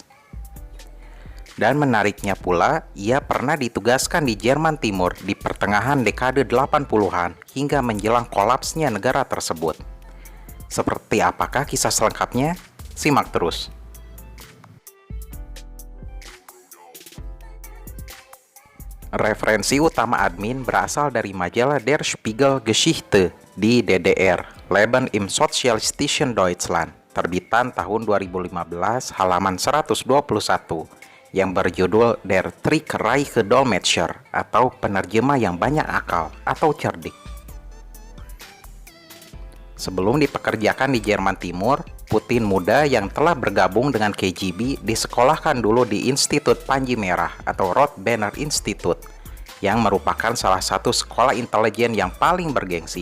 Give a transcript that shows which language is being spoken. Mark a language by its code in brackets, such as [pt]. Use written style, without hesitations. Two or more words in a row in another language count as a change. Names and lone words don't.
[id] Dan menariknya pula, ia pernah ditugaskan di Jerman Timur di pertengahan dekade 80-an hingga menjelang kolapsnya negara tersebut. Seperti apakah kisah selengkapnya? Simak terus. Referensi utama admin berasal dari majalah Der Spiegel Geschichte di DDR, Leben im Sozialistischen Deutschland, terbitan tahun 2015, halaman 121, yang berjudul Der Trickreiche Dolmetscher, atau penerjemah yang banyak akal atau cerdik. Sebelum dipekerjakan di Jerman Timur, Putin muda yang telah bergabung dengan KGB disekolahkan dulu di Institut Panji Merah atau Roth-Berner Institute, yang merupakan salah satu sekolah intelijen yang paling bergengsi.